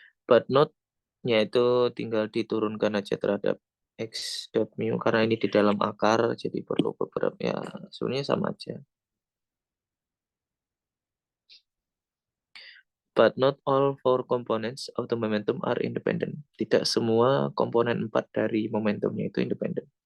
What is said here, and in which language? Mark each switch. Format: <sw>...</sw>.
<id>But not-nya itu tinggal diturunkan aja terhadap x dot mu karena ini di dalam akar jadi perlu beberapa ya sebenarnya sama aja.</id> <en>But not all four components of the momentum are independent.</en> <id>Tidak semua komponen 4 dari momentumnya itu independen.</id>